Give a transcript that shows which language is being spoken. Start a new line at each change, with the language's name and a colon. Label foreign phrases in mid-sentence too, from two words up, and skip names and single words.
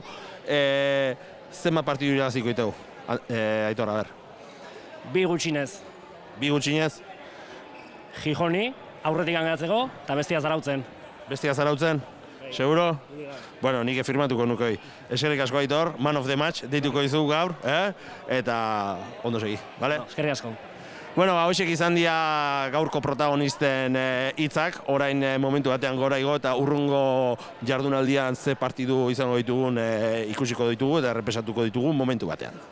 Basque: Zenbat partidu iraziko itegu, Aitor, a ber? 2 gutxinez. 2 gutxinez? Gijoni, aurretik geratzeko, eta bestia Zarautzen. Bestia Zarautzen? Seguro? Bueno, nik firmatuko nukei. Eskerrik asko Aitor,
English: man of the match,
Basque: deituko izu gaur, eta ondo segi, bale? Eskerrik asko. Bueno, hoxek izan dira gaurko protagonisten hitzak, orain momentu batean gora igo eta urrungo jardunaldian ze partidu izango ditugun ikusiko ditugu eta errepesatuko ditugu momentu batean.